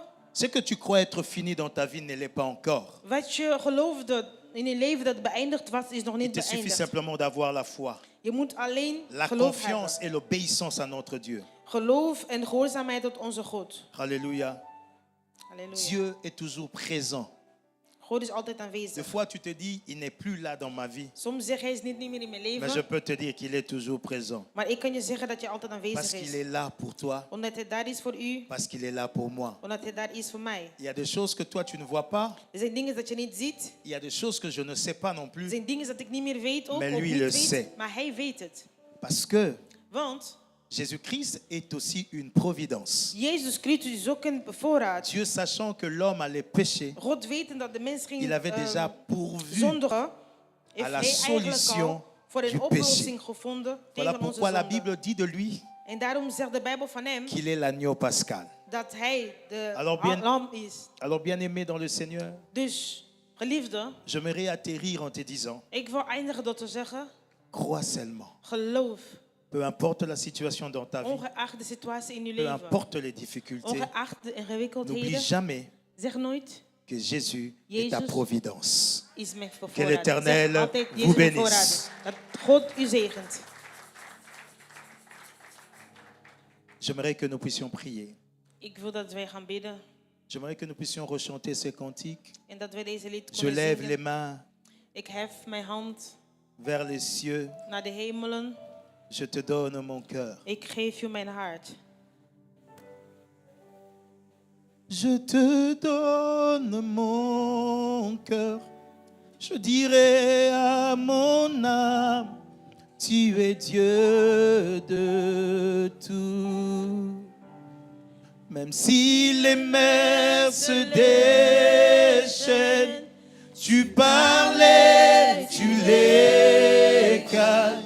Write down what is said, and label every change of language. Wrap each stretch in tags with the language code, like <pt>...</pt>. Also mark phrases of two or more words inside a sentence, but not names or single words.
<fr>Ce que tu crois être fini dans ta vie ne l'est pas encore.</fr> <nl>Wat je geloofde in je leven dat beëindigd was, is nog</nl> <fr>Il</fr> <nl>niet</nl> <fr>te suffit</fr> <nl>beëindigd.</nl> <fr>simplement d'avoir la foi,</fr> <nl>Je moet alleen</nl> <fr>la</fr> <nl>geloof</nl> <fr>confiance</fr> <nl>hebben.</nl> <fr>et l'obéissance à notre Dieu.</fr> <nl>Geloof en gehoorzaamheid tot onze God.</nl> <fr>Alléluia.</fr> <nl>Halleluja.</nl> <fr>Dieu est toujours présent.</fr> <nl>God is altijd</nl> <fr>Des</fr> <nl>aanwezig.</nl> <fr>fois, tu te dis, il n'est plus là dans ma vie.</fr> <nl>Soms zeg hij is niet meer in mijn</nl> <fr>Mais je</fr> <nl>leven.</nl> <fr>peux te dire qu'il est toujours présent.</fr> <nl>Maar ik kan je zeggen dat je altijd</nl> <fr>Parce</fr> <nl>aanwezig</nl> <fr>qu'il</fr> <nl>is.</nl> <fr>est là pour toi,</fr> <nl>Omdat hij daar is voor u.</nl> <fr>parce qu'il est là pour moi.</fr> <nl>Omdat hij daar is voor mij.</nl> <fr>Il y a des choses que toi, tu ne vois pas.</fr> <nl>Er zijn dingen dat je niet ziet.</nl> <fr>Il y a des choses que je ne sais pas non</fr> <nl>Er</nl> <fr>plus.</fr> <nl>zijn dingen dat ik niet meer weet ook.</nl> <fr>Mais</fr> <nl>Of</nl> <fr>lui,</fr> <nl>niet</nl> <fr>le</fr> <nl>weet,</nl> <fr>sait.</fr> <nl>maar hij weet het.</nl> <fr>Parce que</fr> <nl>Want</nl> <fr>Jésus-Christ est aussi une providence.</fr> <nl>Jezus Christus is ook een voorraad.</nl> <fr>Dieu, sachant que l'homme allait pécher,</fr> <nl>God wetend dat de mens ging</nl> <fr>il avait déjà pourvu</fr> <nl>zondigen.</nl> <fr>à</fr> <nl>Heeft</nl> <fr>la</fr> <nl>hij eigenlijk</nl> <fr>solution</fr> <nl>al voor een</nl> <fr>du</fr> <nl>oplossing</nl> <fr>péché.</fr> <nl>gevonden</nl> <fr>Voilà</fr> <nl>tegen onze</nl> <fr>pourquoi la</fr> <nl>zonde.</nl> <fr>Bible dit de lui</fr> <nl>En daarom zegt de Bijbel van hem</nl> <fr>qu'il est l'agneau pascal.</fr> <nl>dat hij de</nl> <fr>Alors bien-</fr> <nl>lam is.</nl> <fr>Alors bien-aimé dans le Seigneur,</fr> <nl>Dus, geliefde,</nl> <fr>j'aimerais atterrir en te disant,</fr> <nl>ik wil eindigen door te zeggen,</nl> <fr>crois seulement.</fr> <nl>geloof,</nl> <fr>Peu importe la situation dans ta vie,</fr> <nl>ongeacht de situatie in uw</nl> <fr>peu</fr> <nl>leven,</nl> <fr>importe les difficultés,</fr> <nl>ongeacht de</nl> <fr>n'oublie</fr> <nl>ingewikkeldheden,</nl> <fr>jamais</fr> <nl>zeg nooit,</nl> <fr>que Jésus est</fr> <nl>Jezus</nl> <fr>ta providence.</fr> <nl>is mijn</nl> <fr>Que</fr> <nl>voorraad.</nl> <fr>l'Éternel</fr> <nl>Zeg altijd,</nl> <fr>vous</fr> <nl>Jezus mijn</nl> <fr>bénisse.</fr> <nl>voorraad. Dat God u zegent.</nl> <fr>J'aimerais que nous puissions prier.</fr> <nl>Ik wil dat wij gaan bidden</nl> <fr>J'aimerais que nous puissions rechanter ces cantiques.</fr> <nl>en dat wij deze lied</nl> <fr>Je</fr> <nl>kunnen</nl> <fr>lève les</fr> <nl>zingen.</nl> <fr>mains</fr> <nl>Ik hef mijn hand</nl> <fr>vers les cieux.</fr> <nl>naar de hemelen.</nl> <fr>Je te donne mon cœur.</fr> <nl>Ik geef u mijn hart.</nl> <fr>Je te donne mon cœur. Je dirai à mon âme, tu es Dieu de tout. Même si les mers se déchaînent, tu parlais, tu les calmes.</fr>